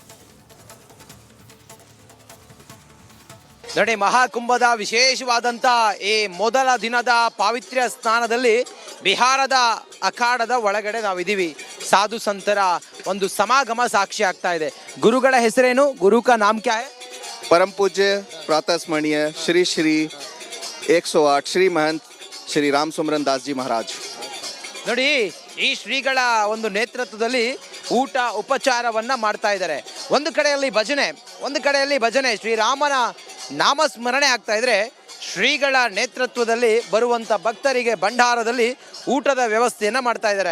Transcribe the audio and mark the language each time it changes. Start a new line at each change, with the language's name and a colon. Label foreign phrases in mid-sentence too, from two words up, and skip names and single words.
Kannada: ನೋಡಿ, ಮಹಾಕುಂಭದ ವಿಶೇಷವಾದಂತ ಈ ಮೊದಲ ದಿನದ ಪಾವಿತ್ರ್ಯ ಸ್ನಾನದಲ್ಲಿ ಬಿಹಾರದ ಅಖಾಡದ ಒಳಗಡೆ ನಾವಿದ್ದೀವಿ. ಸಾಧು ಸಂತರ ಒಂದು ಸಮಾಗಮ ಸಾಕ್ಷಿ ಆಗ್ತಾ ಇದೆ. ಗುರುಗಳ ಹೆಸರೇನು?
Hindi: गुरु का नाम क्या है? परम पूज्य प्रातः स्मरणीय श्री श्री 108 श्री महंत श्री राम सुमरन दास जी महाराज.
Kannada: ನೋಡಿ, ಈ ಶ್ರೀಗಳ ಒಂದು ನೇತೃತ್ವದಲ್ಲಿ ಊಟ ಉಪಚಾರವನ್ನ ಮಾಡ್ತಾ ಇದ್ದಾರೆ. ಒಂದು ಕಡೆಯಲ್ಲಿ ಭಜನೆ ಶ್ರೀರಾಮನ ನಾಮಸ್ಮರಣೆ ಆಗ್ತಾ ಇದ್ರೆ, ಶ್ರೀಗಳ ನೇತೃತ್ವದಲ್ಲಿ ಬರುವಂತ ಭಕ್ತರಿಗೆ ಭಂಡಾರದಲ್ಲಿ ಊಟದ ವ್ಯವಸ್ಥೆಯನ್ನ ಮಾಡ್ತಾ ಇದ್ದಾರೆ.